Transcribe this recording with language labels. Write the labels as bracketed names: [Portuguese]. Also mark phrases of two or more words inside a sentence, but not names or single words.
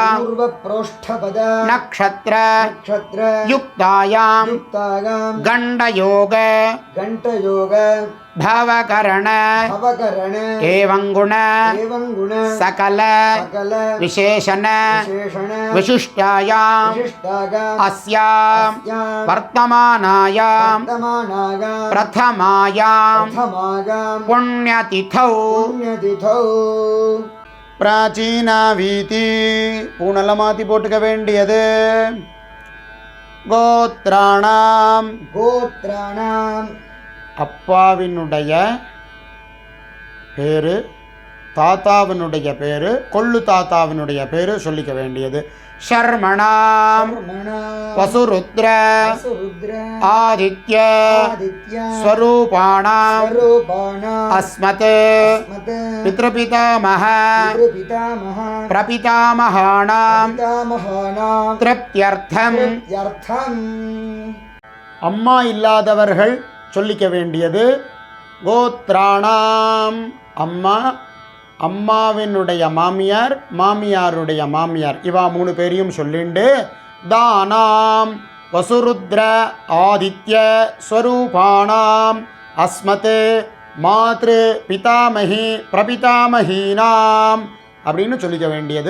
[Sanskrit] नक्षत्र युक्तायां गण्डयोग भवकरण एवं गुण सकल विशेषण विशिष्टायां अस्यां वर्तमानायां प्रथमायां पुण्यतिथौ [Tamil] प्राचीनावीति पूणला माத்தி போட்டுக்க வேண்டியது கோத்ராணாம் அப்பாவினுடைய பேரு தாத்தாவினுடைய பேரு கொள்ளு தாத்தாவினுடைய பேரு சொல்லிக்க வேண்டியது [Sanskrit] शर्मणाम वसुरुद्र आदित्य स्वरूपाणाम अस्मत् पितृपितामह प्रपितामहाणाम तृप्त्यर्थम [Tamil] அம்மா இல்லாதவர்கள் சொல்லிக்க வேண்டியது கோத்ராணாம் அம்மா அம்மாவினுடைய மாமியார் மாமியாருடைய மாமியார் இவா மூணு பேரையும் சொல்லிண்டு தானாம் [Sanskrit] वसुरुद्र आदित्य स्वरूपाणाम् अस्मत् मातृ पितामही प्रपितामहीनाम् [Tamil] அப்படின்னு சொல்லிக்க வேண்டியது.